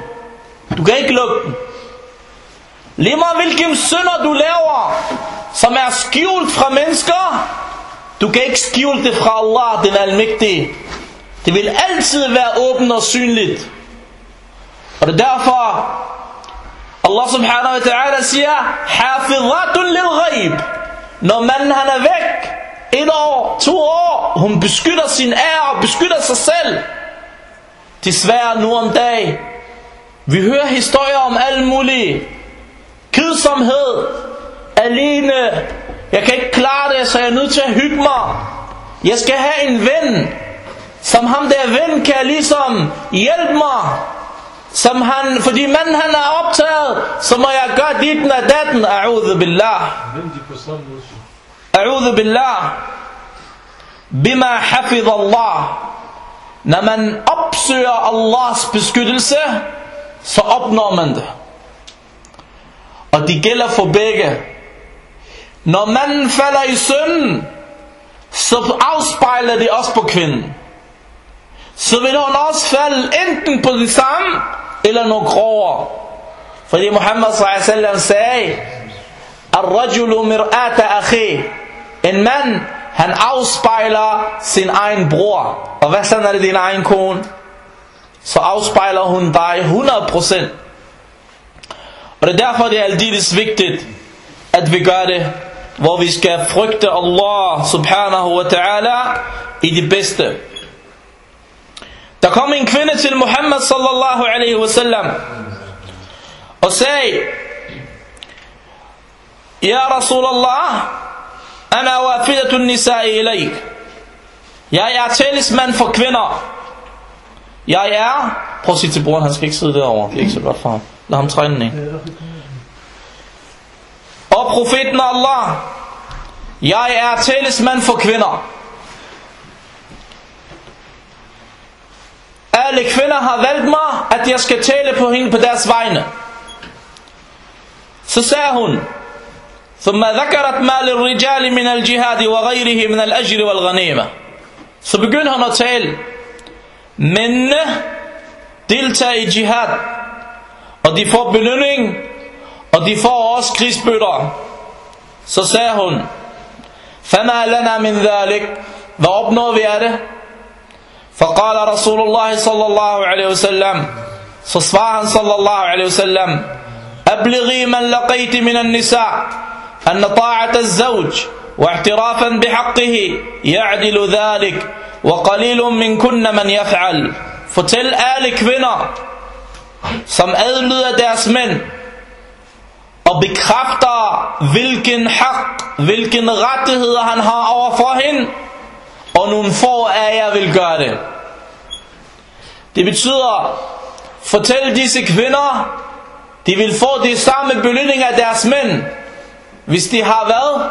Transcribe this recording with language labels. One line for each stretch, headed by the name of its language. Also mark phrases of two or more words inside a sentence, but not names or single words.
Danish: Du kan ikke lukke den. Lige meget hvilken synder du laver, som er skjult fra mennesker, du kan ikke skjule det fra Allah, den almægtige. Det vil altid være åbent og synligt. Og det er derfor Allah
Arabic: سبحانه وتعالى
Danish: siger,
Arabic: حافظات للغيب.
Danish: Når manden han er væk 1 år, 2 år, hun beskytter sin ære og beskytter sig selv. Desværre nu om dagen, vi hører historier om alle mulige. Kedsomhed, alene, jeg kan ikke klare det, så jeg er nødt til at hygge mig. Jeg skal have en ven, som ham der ven kan ligesom hjælpe mig. Som han, fordi manden han er optaget, så må jeg gøre ditten og datten.
Arabic: أعوذ بالله. أعوذ بالله. بما حفظ الله.
Danish: Når man opsøger Allahs beskyttelse, så opnår man det. Og det gælder for begge. Når manden falder i synden, så afspejler det også på kvinden. Så vil hun også falde enten på det samme, eller noget grovere. Fordi Muhammad
Arabic: صلى الله عليه وسلم
Danish: sagde,
Arabic: الرجل مرآة أخي.
Danish: En mand, han afspejler sin egen bror. Og hvad sådan er det din egen kone? Så afspejler hun dig 100%. Og det er derfor det er aldeles vigtigt, at vi gør det, hvor vi skal frygte Allah
Arabic: سبحانه وتعالى
Danish: i det bedste. Der kom en kvinde til Muhammad
Arabic: صلى الله عليه وسلم
Danish: og sagde,
Arabic: يا رسول الله، أنا وافدة النساء إليك.
Danish: Jeg er talsmand for kvinder. Jeg er... Prøv at sige til broren, han skal ikke sidde derovre. Det er ikke så godt for ham. Lad ham træne den, ikke? Og profeten Allah, jeg er talsmand for kvinder. Alle kvinder har valgt mig, at jeg skal tale på hende på deres vegne. Så sagde hun,
Arabic: ثم ذكرت ما للرجال من الجهاد وغيره من الأجر والغنيمة.
Danish: Så begyndte han at tale. Mændene deltager i jihad, og de får belønning, og de får også krigsbytter. Så sagde hun,
Arabic: فما لنا من ذلك.
Danish: Hvad opnår vi af det?
Arabic: فقال رسول الله صلى الله عليه وسلم.
Danish: Så svarer han
Arabic: صلى الله عليه وسلم, أبلغي من لقيت من النساء أن طاعة الزوج واعترافا بحقه يعدل ذلك وقليل من كن من يفعل.
Danish: Fortæl alle kvinder, som adlyder deres mænd og bekræfter hvilken haq, hvilken rettigheder han har overfor hende, og nogle få af jer vil gøre det. Det betyder, fortæl disse kvinder, de vil få det samme belønning af deres mænd, hvis de har hvad?